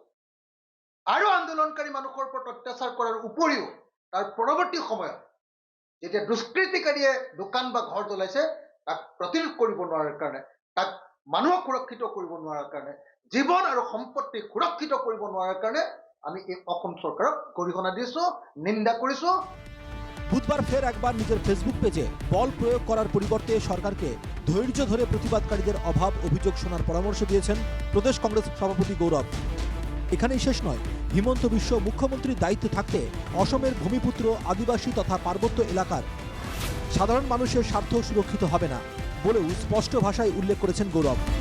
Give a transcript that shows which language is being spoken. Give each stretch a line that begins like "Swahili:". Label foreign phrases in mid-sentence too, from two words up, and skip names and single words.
Assamese: আৰু আন্দোলনকাৰী মানুহৰ ওপৰত অত্যাচাৰ কৰাৰ উপৰিও তাৰ পৰৱৰ্তী সময়ত যেতিয়া দুষ্কৃতিকাৰীয়ে দোকান বা ঘৰ জ্বলাইছে, তাক প্ৰতিৰোধ কৰিব নোৱাৰাৰ কাৰণে, তাক মানুহক সুৰক্ষিত কৰিব নোৱাৰাৰ কাৰণে, জীৱন আৰু সম্পত্তি সুৰক্ষিত কৰিব নোৱাৰাৰ কাৰণে আমি এই অসম চৰকাৰক গৰিহণা দিছোঁ, নিন্দা কৰিছোঁ।
Bangla: বুধবার ফের একবার নিজের ফেসবুক পেজে বল প্রয়োগ করার পরিবর্তে সরকারকে ধৈর্য ধরে প্রতিবাদকারীদের অভাব অভিযোগ শোনার পরামর্শ দিয়েছেন প্রদেশ কংগ্রেস সভাপতি গৌরব। এখানেই শেষ নয়, হিমন্ত বিশ্ব মুখ্যমন্ত্রীর দায়িত্বে থাকতে অসমের ভূমিপুত্র, আদিবাসী তথা পার্বত্য এলাকার সাধারণ মানুষের স্বার্থ সুরক্ষিত হবে না বলেও স্পষ্ট ভাষায় উল্লেখ করেছেন গৌরব।